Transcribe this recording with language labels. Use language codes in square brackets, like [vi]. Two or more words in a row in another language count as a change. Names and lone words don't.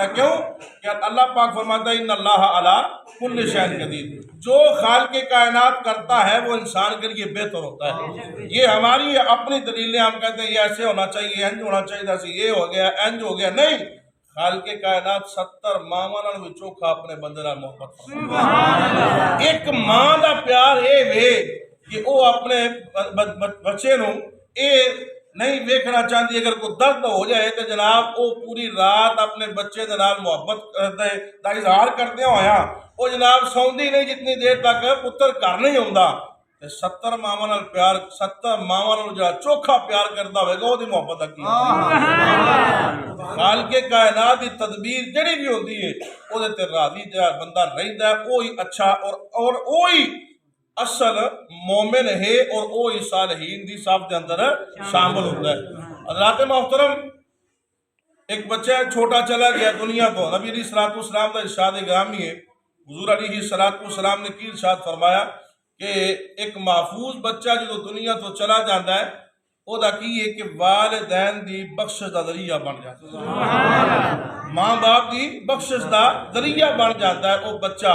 [ur] کیوں کہ اللہ پاک فرماتا ہے [ar] ان اللہ علی کل شیء قدیر. [ur] جو خالق کائنات کرتا ہے وہ انسان کے لیے بہتر ہوتا ہے. یہ ہماری اپنی دلیلیں، ہم کہتے ہیں یہ ایسے ہونا چاہیے، انج ہونا چاہیے، ایسے یہ ہو گیا، انج ہو گیا. [pa] نہیں، خالق کائنات 70 ماواں نال بھی چوکھا اپنے بندے نال محبت فرماتا. ایک ماں دا پیار اے وے کہ وہ اپنے بچے نو اے نہیں ویکھنا چاہتی اگر کوئی درد ہو جائے تو جناب وہ پوری رات اپنے بچے دے نال محبت دا اظہار کردے ہویا وہ جناب سوندی نہیں جتنی دیر تک پتر گھر نہیں ہوندا. 70 ماواں نال پیار، 70 ماواں نال جڑا چوکھا پیار کردا ہوے گا او دی محبت اکی. خالق کائنات دی تدبیر جڑی بھی ہوندی ہے او دے تے راضی جڑا بندہ رہندا ہے [ur] وہی اچھا اور وہی اصل مومن ہے اور وہی [pa] صالحین دی صف دے اندر شامل ہوتا ہے. [ur] حضرات محترم، ایک بچہ چھوٹا چلا گیا دنیا کو. نبی [ar] علیہ الصلوۃ والسلام [ur] کا ارشاد گرامی ہے، حضور [ar] علیہ الصلوۃ والسلام [ur] نے کی ارشاد فرمایا کہ ایک محفوظ بچہ جو دنیا تو چلا جاتا ہے [pa] وہ دا کی ہے کہ والدین دی بخشش دا ذریعہ [ur] بن جاتا ہے، [pa] ماں باپ دی بخشش دا ذریعہ [ur] بن جاتا ہے وہ بچہ.